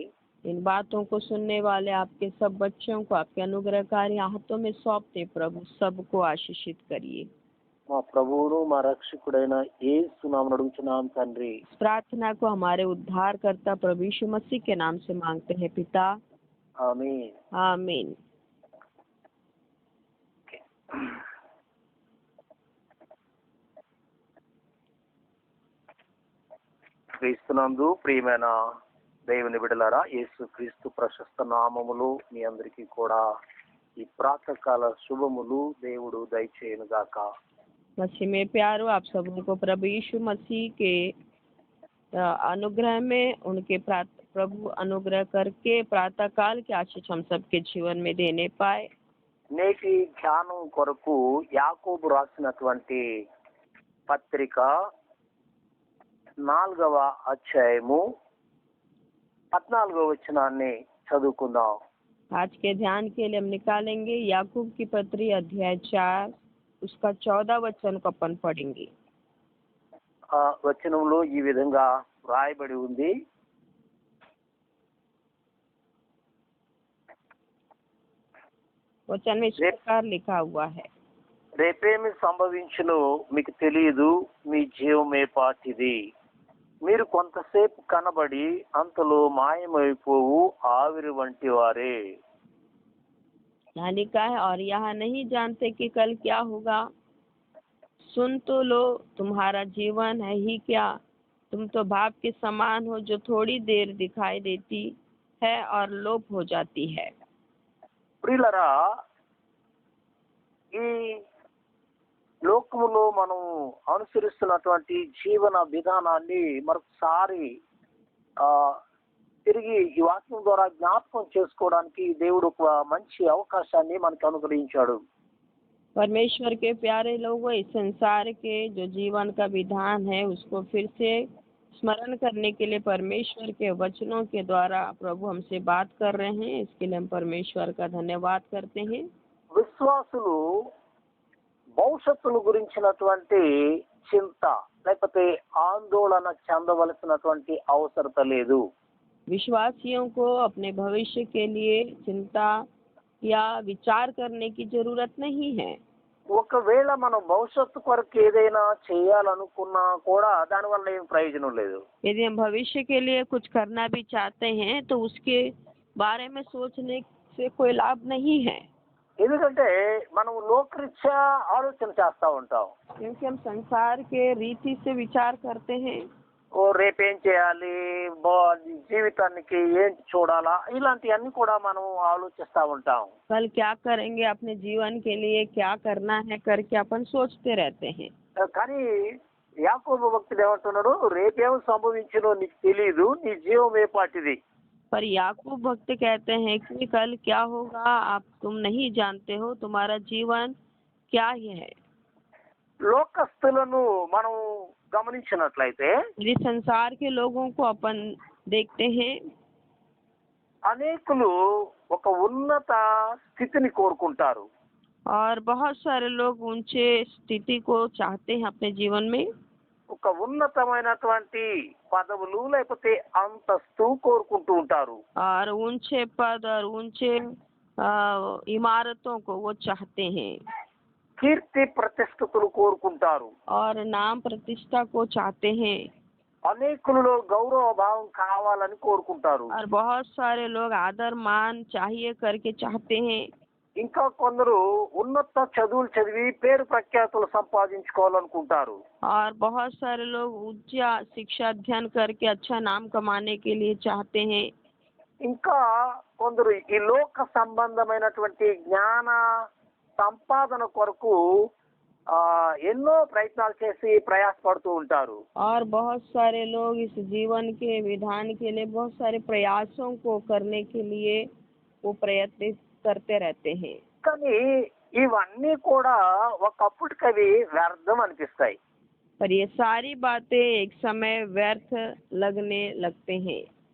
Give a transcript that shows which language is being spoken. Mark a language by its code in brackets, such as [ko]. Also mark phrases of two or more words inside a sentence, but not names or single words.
[hi] इन बातों को सुनने वाले आपके सब बच्चों को आपके अनुग्रहकारी हाथों में सौंपते प्रभु, सबको आशीषित करिए। [te] మా ప్రభువును మా రక్షకుడైన యేసు నామమున అడుగుచున్నాం తండ్రి, [hi] इस प्रार्थना को हमारे उद्धारकर्ता प्रभु यीशु मसीह के नाम से मांगते हैं पिता, [te] ఆమేన్. [hi] आमीन। [te] క్రీస్తునందు ప్రియమైన దేవుని బిడ్డలారా, యేసు క్రీస్తు ప్రశస్త నామములు మీ అందరికీ కూడా ఈ ప్రాతకాల శుభములు దేవుడు దయచేయును గాక. [hi] मसीह में प्यारो, आप सबों को प्रभु यीशु मसीह के अनुग्रह में उनके प्रभु अनुग्रह करके प्रातः काल के आशीष हम सबके जीवन में देने पाए। [te] నేటి ధ్యానం కొరకు యాకోబు రాసినటువంటి పత్రిక 4వ అధ్యాయము 14వ వచనాన్ని చదువుకుందాం. [hi] आज के ध्यान के लिए हम निकालेंगे याकूब की पत्री अध्याय 4 उसका 14 वचन को अपन पढ़ेंगे। [te] ఆ వచనంలో ఈ విధంగా రాయబడి ఉంది. [hi] वचन में इस प्रकार लिखा हुआ है, [te] రేపేమి సంభవించునో మీకు తెలియదు, మీ జీవమే పాటిది. మీరు కొంతసేపు కనబడి అంతలో మాయమైపోవు ఆవిరి వంటి వారే. [hi] यहाँ लिखा है, और यहाँ नहीं जानते कि कल क्या होगा। सुन तो लो, तुम्हारा जीवन है ही क्या। तुम तो भाप के समान हो जो थोड़ी देर दिखाई देती है और लोप हो जाती है। [te] ప్రియులరా, ఈ లోకములో మనం అనుసరిస్తున్నటువంటి జీవన విధానాన్ని మరొకసారి తిరిగి ఈ వాక్యం ద్వారా జ్ఞాపకం చేసుకోవడానికి దేవుడు ఒక మంచి అవకాశాన్ని మనకు అనుగ్రహించాడు. [hi] परमेश्वर के प्यारे लोगों, इस संसार के जो जीवन का विधान है उसको फिर से स्मरण करने के लिए परमेश्वर के वचनों के द्वारा प्रभु हमसे बात कर रहे हैं। इसके लिए हम परमेश्वर का धन्यवाद करते हैं। [te] విశ్వాసులు భవిష్యత్తును గురించినటువంటి చింత లేకపోతే ఆందోళన చెందవలసినటువంటి అవసరత లేదు. [hi] विश्वासियों को अपने भविष्य के लिए चिंता या विचार करने की जरूरत नहीं है। [te] ఒకవేళ మనం భవిష్యత్తు కొరకు ఏదైనా చేయాలనుకున్నా కూడా దానివల్ల ఏం ప్రయోజనం లేదు. [hi] यदि हम भविष्य के लिए कुछ करना भी चाहते हैं तो उसके बारे में सोचने से कोई लाभ नहीं है, [te] ఎందుకంటే మనం లోకరీత్యా ఆలోచన చేస్తా ఉంటాం. [hi] क्योंकि हम संसार के रीति से विचार करते हैं। [te] ఓ రేపేం చేయాలి, జీవితానికి ఏంటి చూడాలా, ఇలాంటివన్నీ కూడా మనం ఆలోచిస్తా ఉంటాం. [hi] कल क्या करेंगे, अपने जीवन के लिए क्या करना है करके अपन सोचते रहते हैं। [te] కానీ యాకోబు భక్తుడు ఏమంటున్నాడు, రేపేం సంభవించునో నీకు తెలియదు, నీ జీవం ఏ పాటిది. [hi] पर याकूब भक्त कहते हैं कि कल क्या होगा आप तुम नहीं जानते हो, तुम्हारा जीवन क्या ही है। [te] లోకస్తులను మనం గమనించినట్లయితే [hi] यदि संसार के लोगों को अपन देखते हैं, [te] అనేకులు ఒక ఉన్నత స్థితిని కోరుకుంటారు. [hi] और बहुत सारे लोग ऊंचे स्थिति को चाहते हैं अपने जीवन में। [te] ఒక ఉన్నతమైనటువంటి పదవులు లేకపోతే అంతస్తు కోరుకుంటూ ఉంటారు. [hi] और ऊंचे पद और ऊंचे इमारतों को वो चाहते हैं। [te] కీర్తి ప్రతిష్టతలు కోరుకుంటారు. [hi] और नाम प्रतिष्ठा को चाहते हैं। [te] అనేకులలో గౌరవ భావం కావాలని కోరుకుంటారు. [hi] और बहुत सारे लोग आदर मान चाहिए करके चाहते हैं। [te] ఇంకా కొందరు ఉన్నత చదువులు చదివి పేరు ప్రఖ్యాతులు సంపాదించుకోవాలనుకుంటారు. [hi] और बहुत सारे लोग उच्च शिक्षा अध्ययन करके अच्छा नाम कमाने के लिए चाहते हैं। [te] ఇంకా కొందరు ఈ లోక సంబంధమైనటువంటి జ్ఞాన సంపాదన కొరకు ఎన్నో ప్రయత్నాలు చేసి ప్రయాసపడుతూ ఉంటారు. [hi] और बहुत सारे लोग इस जीवन के विधान के लिए बहुत सारे प्रयासों को करने के लिए वो प्रयत्न करते रहते हैं। [te] కానీ ఇవన్నీ కూడా ఒకప్పటికి అవి వ్యర్థం అనిపిస్తాయి. [hi] पर ये सारी बातें एक समय व्यर्थ लगने लगते हैं।